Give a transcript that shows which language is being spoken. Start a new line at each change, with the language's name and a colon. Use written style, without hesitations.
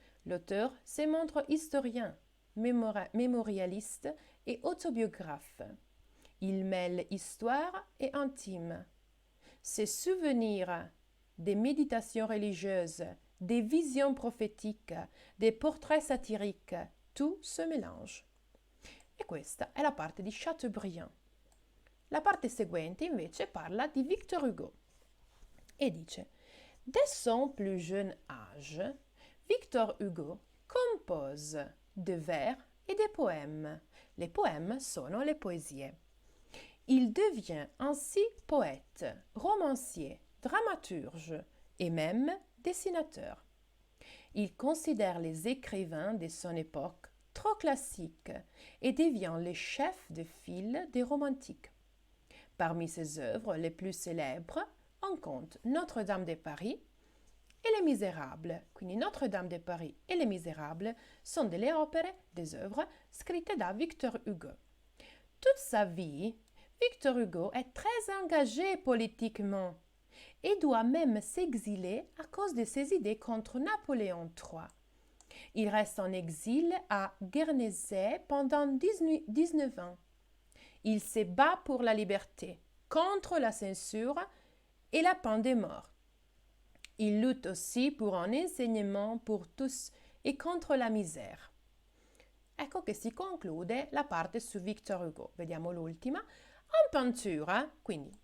French: L'auteur se montre historien, mémorialiste et autobiographe. Il mêle histoire et intime. Ses souvenirs, des méditations religieuses, des visions prophétiques, des portraits satiriques, tout se mélange.
Italian: E questa è la parte di Chateaubriand. La parte seguente invece parla di Victor Hugo e dice:
French: Dès son plus jeune âge, Victor Hugo compose de vers et des poèmes. Les poèmes
Italian: sono le poesie.
French: Il devient ainsi poète, romancier, dramaturge et même dessinateur. Il considère les écrivains de son époque trop classiques et devient le chef de file des romantiques. Parmi ses œuvres les plus célèbres, on compte Notre-Dame de Paris et Les Misérables.
Italian: Quindi
French: Notre-Dame de Paris et Les Misérables sont des
Italian: opere,
French: des œuvres
Italian: scritte da
French: Victor Hugo. Toute sa vie, Victor Hugo est très engagé politiquement et doit même s'exiler à cause de ses idées contre Napoléon III. Il reste en exil à Guernesey pendant 19 ans. Il se bat pour la liberté, contre la censure et la peine de mort. Il lutte aussi pour un enseignement pour tous
Italian: e contro
French: la misère.
Italian: Ecco che si conclude la parte su Victor Hugo. Vediamo l'ultima.
French: En peinture,
Italian: quindi